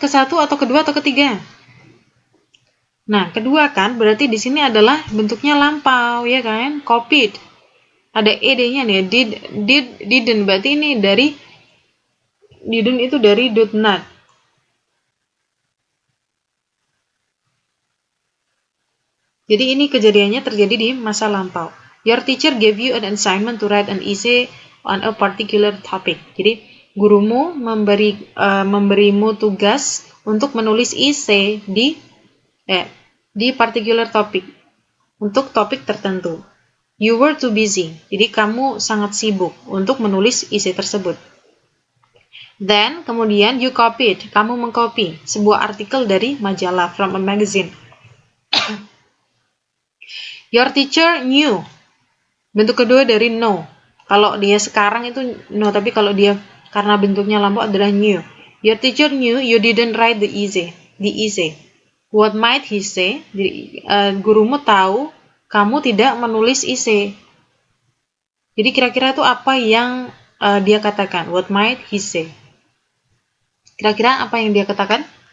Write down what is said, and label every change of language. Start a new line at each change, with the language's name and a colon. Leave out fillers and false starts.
Indonesian: Ke satu atau kedua atau ketiga? Nah, kedua kan berarti di sini adalah bentuknya lampau ya kan? Copied. Ada ed-nya nih, didn't, berarti ini dari didn't itu dari did not. Jadi ini kejadiannya terjadi di masa lampau.
English: Your teacher gave you an assignment to write an essay on a particular topic.
Indonesian: Jadi gurumu memberimu tugas untuk menulis essay di particular topic, untuk topik tertentu.
English: You were too busy.
Indonesian: Jadi kamu sangat sibuk untuk menulis essay tersebut. Then, kemudian
English: you copied,
Indonesian: kamu mengcopy sebuah artikel dari majalah,
English: from a magazine. Your teacher knew.
Indonesian: Bentuk kedua dari
English: know.
Indonesian: Kalau dia sekarang itu know, tapi kalau dia karena bentuknya lampau adalah knew.
English: Your teacher knew you didn't write the essay. What might he say?
Indonesian: Jadi, gurumu tahu kamu tidak menulis essay. Jadi kira-kira itu apa yang dia katakan?
English: What might he say?
Indonesian: Kira-kira apa yang dia katakan?